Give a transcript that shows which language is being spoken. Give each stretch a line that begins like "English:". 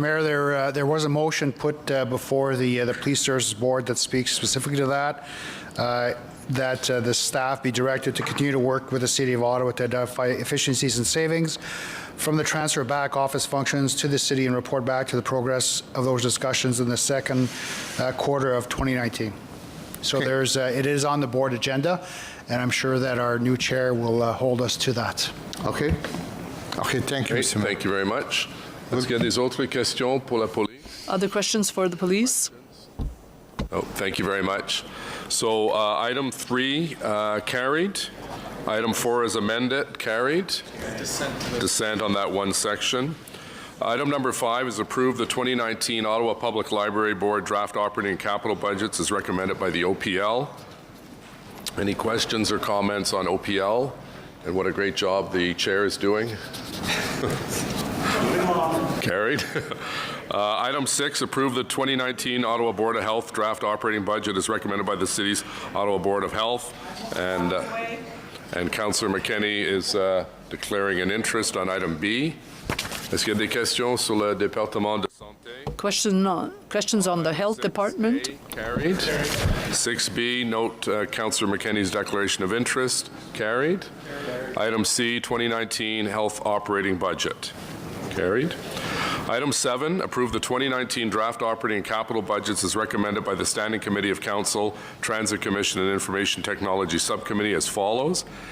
English: Mayor, there was a motion put before the Police Services Board that speaks specifically to that, that the staff be directed to continue to work with the City of Ottawa to identify efficiencies and savings from the transfer of back office functions to the city and report back to the progress of those discussions in the second quarter of 2019. So it is on the board agenda, and I'm sure that our new chair will hold us to that. Okay. Okay, thank you, Mr. Mayor. Thank you very much.
French: Est-ce qu'il y a des autres questions pour la police?
English: Other questions for the police? Oh, thank you very much. So item 3 carried. Item 4 is amended, carried. Dissent on that one section. Item number 5 is approve the 2019 Ottawa Public Library Board draft operating and capital budgets as recommended by the OPL. Any questions or comments on OPL and what a great job the chair is doing? Carried. Item 6, approve the 2019 Ottawa Board of Health draft operating budget as recommended by the city's Ottawa Board of Health. And Councillor McKenney is declaring an interest on item B.
French: Est-ce qu'il y a des questions sur le département de santé?
English: Questions on the health department? Carried. 6B, note Councillor McKenney's declaration of interest. Carried. Item C, 2019 health operating budget. Carried. Item 7, approve the 2019 draft operating and capital budgets as recommended by the Standing Committee of Council, Transit Commission and Information Technology Subcommittee as follows.